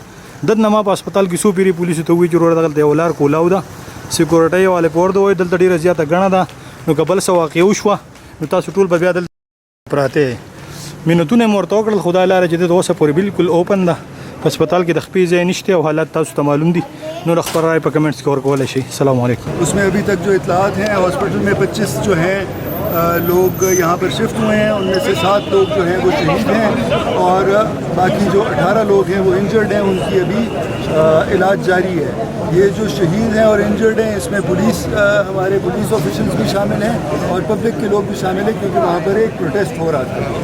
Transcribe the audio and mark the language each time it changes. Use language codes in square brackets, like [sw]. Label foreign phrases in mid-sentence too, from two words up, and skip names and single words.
[ps] دلته ما په هسپتال کې څو پیرې پولیسو ته ووایي چې وروره دلته یو لار کولاو ده، سیکورټۍ والې په ورته وایي دلته ډېره زیاته ګڼه ده. نو که بل څه واقعه وشوه نو تاسو ټول به بیا دلته پراته مینتونه مې ورته وکړل. خو دا لاره چې د اوسه پورې بالکل اوپن ده، په هسپتال کې د خپې ځای نشته او حالات تاسو ته معلوم دي. نور خبر رائے په کمنټس کې ورکولی شئ. [ar] السلام علیکم. [ur] اس میں ابھی تک جو اطلاعات ہیں ہاسپٹل میں 25 جو ہیں لوگ یہاں پر شفٹ ہوئے ہیں، ان میں سے 7 لوگ جو ہیں وہ شہید ہیں اور باقی جو 18 لوگ ہیں وہ انجرڈ ہیں، ان کی ابھی علاج جاری ہے. یہ جو شہید ہیں اور انجرڈ ہیں اس میں پولیس ہمارے [en] police officials [ur] بھی شامل ہیں اور پبلک کے لوگ بھی شامل ہیں، کیونکہ وہاں پر ایک پروٹیسٹ ہو رہا تھا.